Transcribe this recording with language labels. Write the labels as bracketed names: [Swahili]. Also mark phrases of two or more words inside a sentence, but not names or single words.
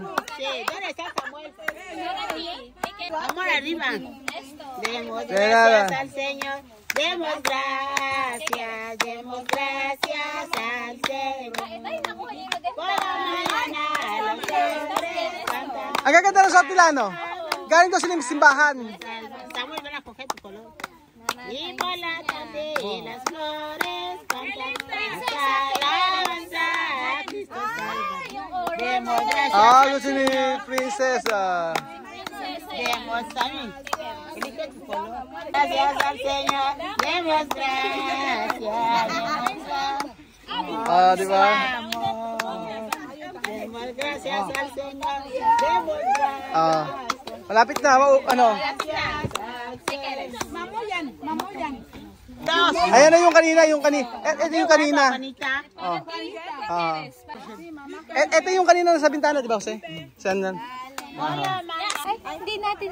[Spanish] Sí, ¿dónde está Samuel? Amor arriba. Demos De nada. gracias al Señor. Demos gracias. Demos gracias al Señor. Por la mañana los hombres cantan. [Filipino] Ang gaganda ng Sotilano. Galing daw sila ng simbahan. [Spanish] Samuel, ven a coger tu color. Y por la tarde las flores cantan hasta alabanza a Cristo Salvador. Demos gracias Ah, al [Filipino] gusto ni Princesa. [Spanish] Demos también. Elige tu color. Gracias al Señor. Demos gracias. Demos gracias. [Filipino] Ah, di ba? [Spanish] Demos gracias al Señor. Demos gracias. [Filipino] Ah. Malapit na. Ano? [Spanish] Dos. [Filipino] Ayan na yung kanina, ito yung kanina. Panita. Oh. Ah. Ito yung kanina sa bintana, di ba, Jose? Saan yan? Hindi natin